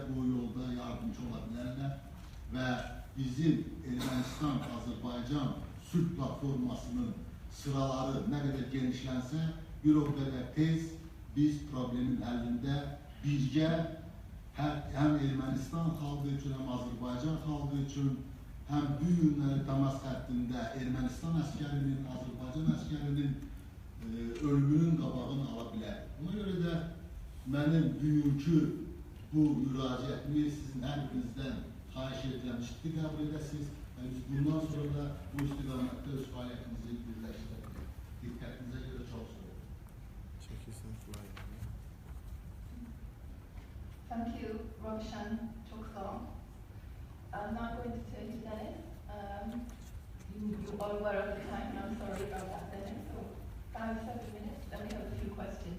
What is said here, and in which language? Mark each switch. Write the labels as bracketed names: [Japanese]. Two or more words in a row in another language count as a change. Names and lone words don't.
[Azerbaijani] bu yolda yardımcı ola bilərlər və bizim Ermənistan-Azərbaycan sülh platformasının sıraları nə qədər genişlənsə, bir o qədər tez biz problemin həllində birgə həm Ermənistan xalqı üçün, həm Azərbaycan xalqı üçün, həm bu günləri təmas xəttində Ermənistan əskərinin, Azərbaycan əskərinin ölümünün qabağını ala bilər. Buna görə də mənim bugünkü bu müraciətimi sizin hər birinizdən xahiş edirəm, ciddi qəbul edəsiniz və biz bundan sonra da bu istiqamətdə öz fəaliyyətimizi birləşdirək. Diqqətinizə görə çox sağ olun. [English] Thank you, Roshan Choksong. I'm now going to turn to Dennis. You are aware of the time, and I'm sorry about that, Dennis. So 5-7 minutes, then we have a few questions.